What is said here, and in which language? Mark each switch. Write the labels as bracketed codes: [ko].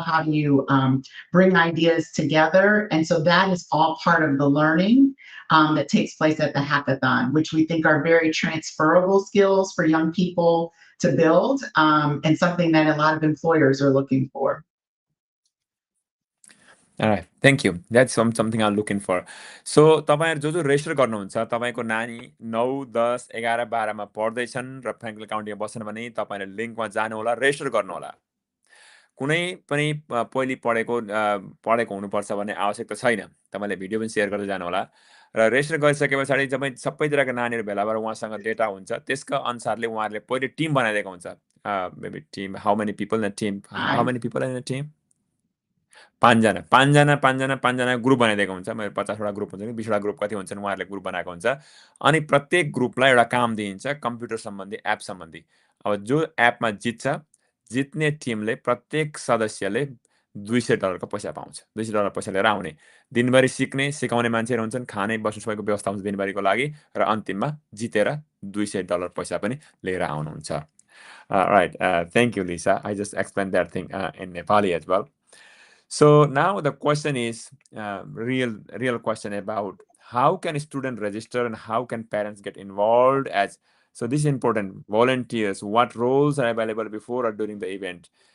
[en] How do you bring ideas together? And so that is all part of the learning that takes place at the hackathon, which we think are very transferable skills for young people to build and something that a lot of employers are looking for. All right, thank you. That's something I'm looking for. [ne] So तपाईँहरू जो जो resistor गर्नुहुन्छ तपाईँको नानी 9, 10, 11, 12मा पढ्दैछन् र Franklin काउन्टीमा बस्छन् भने तपाईँले लिङ्कमा जानुहोला, रेजिस्टर गर्नुहोला। कुनै पनि पहिले पढेको हुनुपर्छ भन्ने आवश्यकता छैन। तपाईँले भिडियो पनि सेयर गर्दै जानुहोला र रेजिस्टर गरिसके पछाडि जब सबैतिरका नानीहरू भेला भएर उहाँसँग डेटा हुन्छ त्यसका अनुसारले उहाँहरूले पहिले टिम बनाइदिएको हुन्छ। [en] maybe team how many people in a team how many people in a team [ne] 5जना group बनाइदिएको हुन्छ। मेरो 50वटा ग्रुप हुन्छ कि 20वटा ग्रुप कति हुन्छन् उहाँहरूले ग्रुप बनाएको हुन्छ। अनि प्रत्येक ग्रुपलाई एउटा काम दिइन्छ कम्प्युटर सम्बन्धी एप सम्बन्धी। अब जो एपमा जित्छ जित्ने टिमले प्रत्येक सदस्यले $200 को पैसा पाउँछ। $200 पैसा लिएर आउने। दिनभरि सिक्ने सिकाउने मान्छेहरू हुन्छन्, खाने बस्ने सबैको व्यवस्था हुन्छ दिनभरिको लागि र अन्तिममा जितेर $200 पैसा पनि लिएर आउनुहुन्छ। [en] Right, thank you, Lisa. I just explained that thing in Nepali as well. So now the question is real question about how can a student register and how can parents get involved as so this is important volunteers, what roles are available before or during the event.